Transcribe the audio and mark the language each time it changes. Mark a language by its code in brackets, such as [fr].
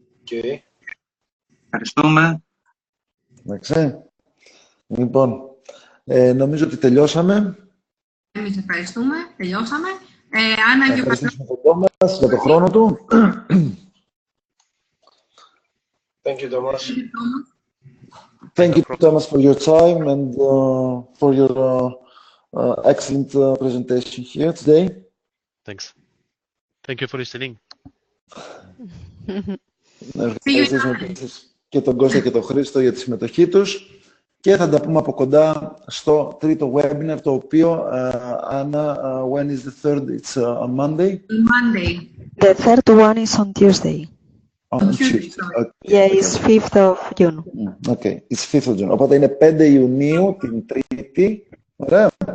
[en] Okay. [el] Ευχαριστούμε. Εντάξει. Λοιπόν, νομίζω ότι τελειώσαμε. Εμείς ευχαριστούμε. Τελειώσαμε. Άννα, θα ευχαριστήσουμε τον Τόμας για τον χρόνο του. [en] Thank you, Thomas. Thank you, Thomas, for your time and for your excellent presentation here today. Thanks. Thank you for listening. [el] Να ευχαριστήσουμε και τον Κώστα και τον Χρήστο για τη συμμετοχή τους και θα τα πούμε από κοντά στο τρίτο webinar, το οποίο, Anna, [en] when is the third? It's on Monday? Monday. The third one is on Tuesday. On Tuesday. Okay. Yeah, it's 5th of June. Okay, it's 5th of June. [el] Οπότε είναι 5 Ιουνίου, την Τρίτη. Ωραία.